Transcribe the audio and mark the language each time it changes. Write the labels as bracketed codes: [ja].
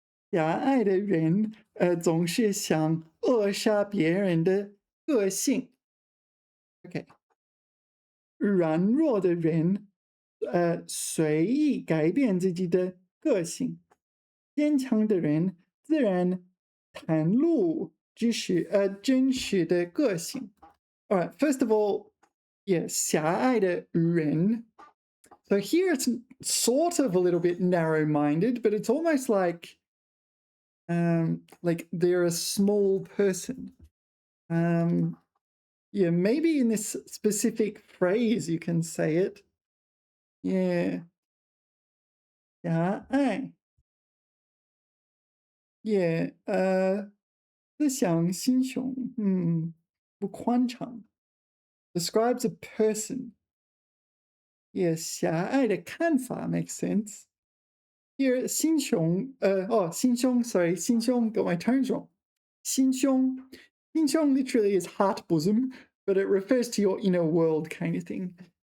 [zh] 狭隘的人总是想扼杀别人的个性。 OK， 软弱的人随意改变自己的个性，坚强的人自然袒露真实的个性。 [en] All right, first of all, yeah, [zh] 狭隘的人. [en] So here it's sort of a little bit narrow-minded, but it's almost like they're a small person. Yeah, maybe in this specific phrase you can say it. Yeah. [zh] 狭隘 [en] Yeah, [zh] 思想心胸不宽敞 [en] describes a person. Yeah, [zh] 狭隘的看法 [en] makes sense. Here, 心胸 心胸 sorry, 心胸 got my tones wrong. 心胸 literally is heart bosom, but it refers to your inner world kind of thing.